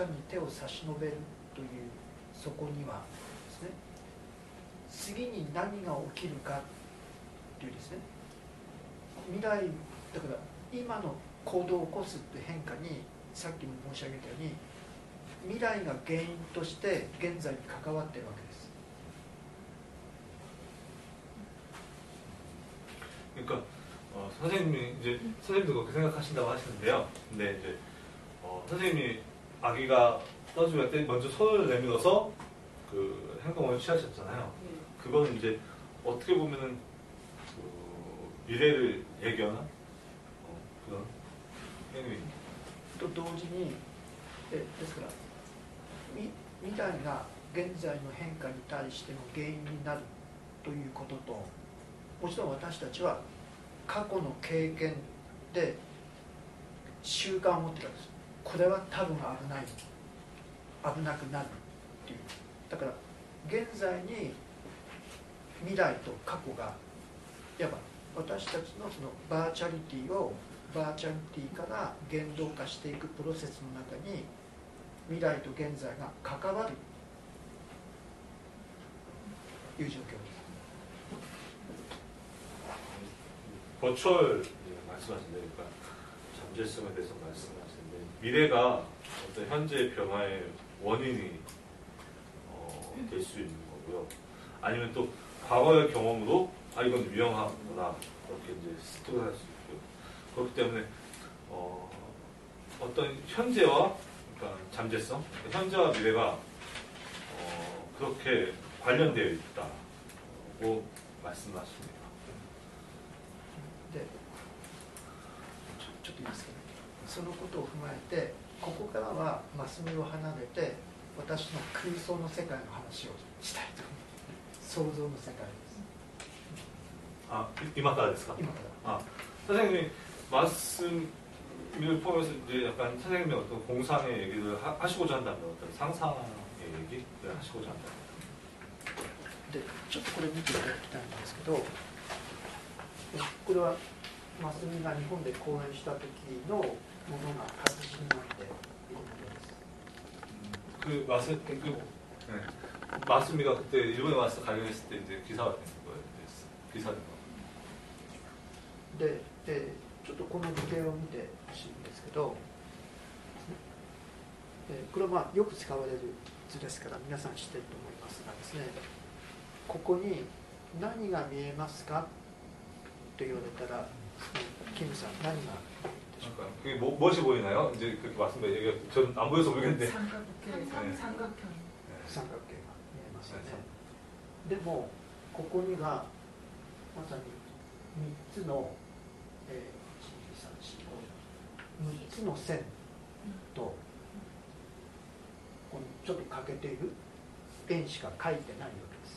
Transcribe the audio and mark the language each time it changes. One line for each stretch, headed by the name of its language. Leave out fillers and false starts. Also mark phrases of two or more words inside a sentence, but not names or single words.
Japanese: んに手を差し伸べるというそこにはですね、次に何が起きるかというですね、未来だから今の行動を起こすという変化にさっきも申し上げたように未来が原因として現在に関わっているわけです。
Korean: 그러니까 선생님이 이제 선생님도 그렇게 생각하신다고 하시는데요. 근데 이제 선생님이 아기가 떠줄 때 먼저 손을 내밀어서 그 행동을 취하셨잖아요. 그거는 이제 어떻게 보면은 그 미래를 예견한 그런 행위입니다.
Japanese: と同時にですから未来が現在の変化に対しての原因になるということと、もちろん私たちは過去の経験で習慣を持っているわけです。これは多分危ない、危なくなるっていう。だから現在に未来と過去がいわば私たちのそのバーチャリティをバーチャリティから言動化していくプロセスの中に未来と現在が関わるという状況です。
Korean: 버추얼 말씀하신데, 그러니까 잠재성에 대해서 말씀하시는데 미래가 어떤 현재의 변화의 원인이 될 수 있는 거고요. 아니면 또 과거의 경험으로 이건 유용하구나 그렇게 이제 습득을 할 수 있고요. 그렇기 때문에 어떤 현재와 그러니까 잠재성, 현재와 미래가 그렇게 관련되어 있다고 말씀하십니다.
Japanese: でちょっといいですかね。そのことを踏まえてここからはマスミを離れて私の空想の世界の話をしたいと思います。想像の世界です。今からですか? 今から。
Korean: 선생님이 말씀을 포함해서 이제 약간 선생님의 어떤 공상의 얘기를 하시고자 한다면 어떤 상상의 얘기를 하시고자 한다면.
Japanese: でちょっとこれ見ていただきたいんですけど、これはマスミが日本で講演した時のものが活字になっているものです。
Korean: 마스미가 그때 일본에 와서 강연했을 때 이제 기사가 된 거예요. 기사된 거.
Japanese: で、ちょっとこの図形を見てほしいんですけど、これはよく使われる図ですから皆さん知ってると思いますがですね、ここに何が見えますかと言われたら、キムさん何が見えるでしょうか。
Korean: 그게 무엇이 보이나요? 이제 그렇게 말씀드려요. 저는 안 보여서 모르겠는데. 삼각형.
Japanese: 三角形が見えますよね。でもここにはまさに3つの、6つの線とここにちょっと欠けている円しか書いてないわけです。